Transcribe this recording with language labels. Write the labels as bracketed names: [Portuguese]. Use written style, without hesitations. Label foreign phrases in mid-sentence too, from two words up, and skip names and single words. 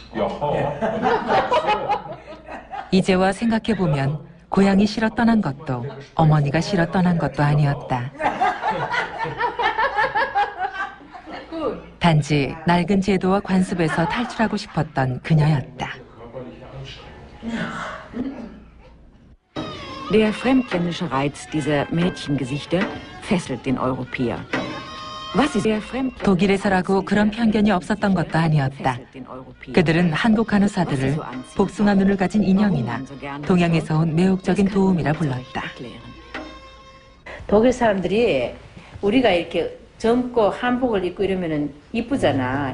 [Korean] 이제와 생각해보면 고향이 싫어 떠난 것도 어머니가 싫어 떠난 것도 아니었다. 단지 낡은 제도와 관습에서 탈출하고 싶었던 그녀였다. [German] Der fremdländische Reiz dieser Mädchengesichter fesselt den Europäer. Was ist der fremd? [Korean] 독일에서라고 그런 편견이 없었던 것도 아니었다. 그들은 한국 간호사들을 복숭아 눈을 가진 인형이나 동양에서 온 매혹적인 도움이라 불렀다. 독일 사람들이 우리가 이렇게 젊고 한복을 입고 이러면은 이쁘잖아.